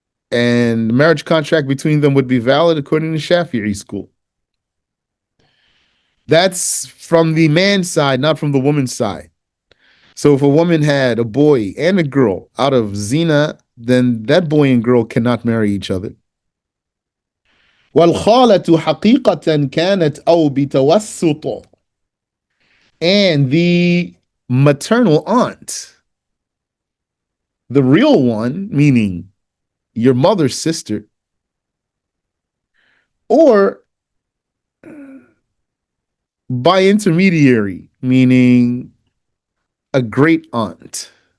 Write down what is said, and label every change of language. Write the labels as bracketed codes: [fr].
[en] And the marriage contract between them would be valid according to Shafi'i school. That's from the man's side, not from the woman's side. So if a woman had a boy and a girl out of zina, then that boy and girl cannot marry each other. [ar] والخالة حقيقة كانت أو بتوسط. [en] And the maternal aunt, the real one, meaning your mother's sister, or by intermediary, meaning a great aunt.